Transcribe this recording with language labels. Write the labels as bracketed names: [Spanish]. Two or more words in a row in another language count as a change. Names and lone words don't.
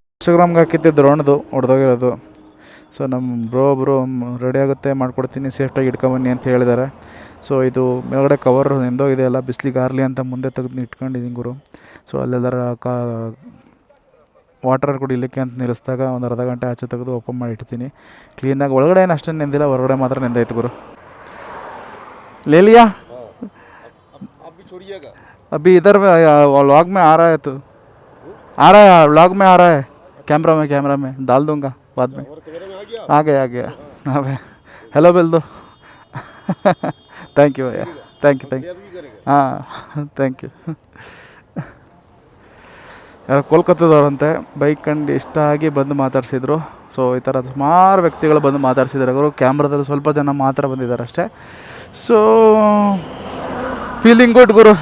[Kannada] ಇನ್ಸ್ಟಾಗ್ರಾಮ್ಗೆ ಹಾಕಿದ್ದೆ ದ್ರೋಣ್ದು ಹೊಡೆದೋಗಿರೋದು. ಸೊ ನಮ್ಮ ಒಬ್ಬರು ರೆಡಿ ಆಗುತ್ತೆ ಮಾಡ್ಕೊಡ್ತೀನಿ, ಸೇಫ್ಟಾಗಿ ಇಟ್ಕೊಂಬನ್ನಿ ಅಂತ ಹೇಳಿದ್ದಾರೆ. ಸೊ ಇದು ಮೇಲ್ಗಡೆ ಕವರ್ ನೆಂದೋಗಿದೆ, ಎಲ್ಲ ಬಿಸಿಲಿಗೆ ಆರಲಿ ಅಂತ ಮುಂದೆ ತೆಗೆದು ಇಟ್ಕೊಂಡಿದ್ದೀನಿ ಗುರು. ಸೊ ಅಲ್ಲೆಲ್ಲರ ವಾಟರ್ ಕುಡಿಲಿಕ್ಕೆ ಅಂತ ನಿಲ್ಲಿಸಿದಾಗ ಒಂದು ಅರ್ಧ ಗಂಟೆ ಆಚೆ ತೆಗೆದು ಓಪನ್ ಮಾಡಿ ಇಡ್ತೀನಿ ಕ್ಲೀನಾಗಿ. ಒಳಗಡೆ ಏನು ಅಷ್ಟೇನು ನೆಂದಿಲ್ಲ, ಹೊರಗಡೆ ಮಾತ್ರ ನೆಂದಾಯ್ತು ಗುರು. [Hindi] ले लिया अभी इधर व्लॉग में आ रहा है, तो आ रहा है व्लॉग में आ रहा है, कैमरा में डाल दूंगा बाद में। आ गया हाँ भाई, हेलो बोल दो। [English] thank you bhaiya, thank you haan thank you. [Kannada] ಯಾರು ಕೋಲ್ಕತ್ತಾದವ್ರಂತೆ, ಬೈಕ್ ಕಂಡು ಇಷ್ಟ ಆಗಿ ಬಂದು ಮಾತಾಡ್ಸಿದ್ರು. ಸೊ ಈ ಥರ ಸುಮಾರು ವ್ಯಕ್ತಿಗಳು ಬಂದು ಮಾತಾಡ್ಸಿದ್ದಾರೆ ಅವರು. ಕ್ಯಾಮ್ರಾದಲ್ಲಿ ಸ್ವಲ್ಪ ಜನ ಮಾತ್ರ ಬಂದಿದ್ದಾರೆ ಅಷ್ಟೇ. ಸೊ [English] feeling good [Kannada] ಗುರು.